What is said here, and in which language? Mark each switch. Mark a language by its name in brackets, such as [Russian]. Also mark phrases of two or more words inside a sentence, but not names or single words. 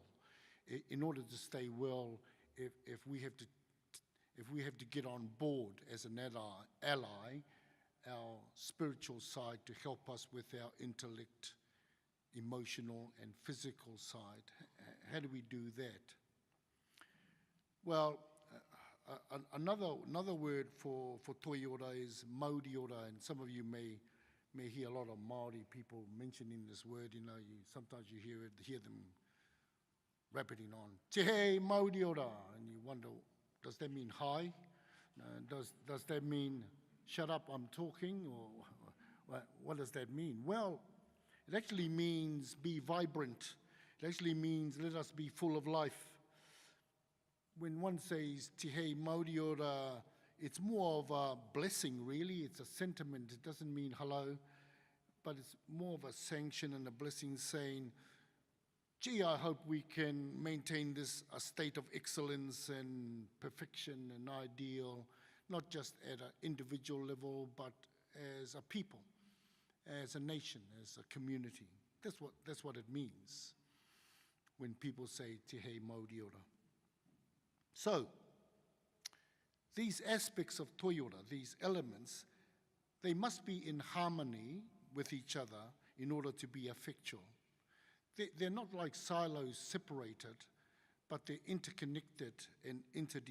[English] In order to stay well, if we have to get on board as an ally, our spiritual side to help us with our intellect, emotional and physical side, how do we do that? Well, another word for toiora is mauriora, and some of you may hear a lot of Māori people mentioning this word. Sometimes you hear them repeating on, [Māori] te hei mauriora, [English] and you wonder, does that mean hi? Does that mean shut up, I'm talking? Or what does that mean? Well, it actually means be vibrant. It actually means let us be full of life. When one says [Māori] te hei mauriora, [English] it's more of a blessing, really. It's a sentiment. It doesn't mean hello, but it's more of a sanction and a blessing saying, gee, I hope we can maintain this a state of excellence and perfection and ideal, not just at an individual level, but as a people, as a nation, as a community. That's what it means when people say [Māori] te hei mauriora. [English] So, these aspects of toiora, these elements, they must be in harmony with each other in order to be effectual. They're not like silos separated, but they're interconnected and interdependent.